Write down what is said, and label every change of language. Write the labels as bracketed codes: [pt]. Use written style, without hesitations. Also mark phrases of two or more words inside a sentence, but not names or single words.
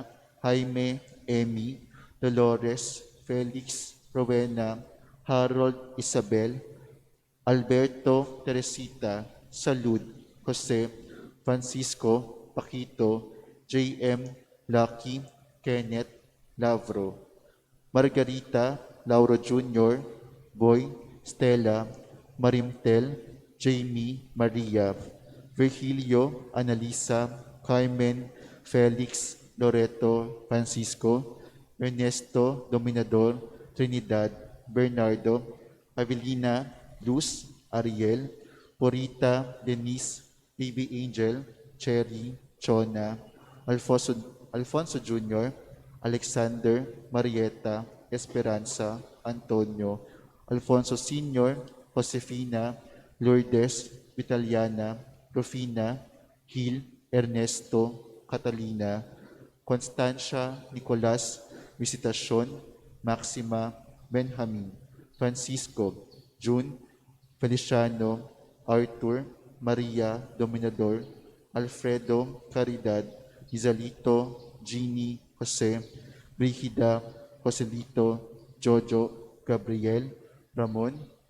[tl] Jaime, Emmy, Dolores, Felix, Rowena, Harold, Isabel, Alberto, Teresita, Salud, Jose, Francisco, Paquito, J.M., Lucky, Kenneth, Lavro, Margarita, Lauro Jr., Boy, Stella, Marimtel, Jamie, Maria, Virgilio, Analisa, Carmen, Felix, Loreto, Francisco, Ernesto, Dominador, Trinidad, Bernardo, Avelina, Luz, Ariel, Porita, Denise, Baby Angel, Cherry, Chona, Alfonso Jr., Alexander, Marieta, Esperanza, Antonio, Alfonso Sr., Josefina, Lourdes, Vitaliana, Rufina, Gil, Ernesto, Catalina, Constancia, Nicolas, Visitacion, Maxima, Benjamin, Francisco, June, Feliciano, Arthur, Maria, Dominador, Alfredo, Caridad, Izalito, Jeannie, Jose, Brigida, Joselito, Jojo, Gabriel, Ramon,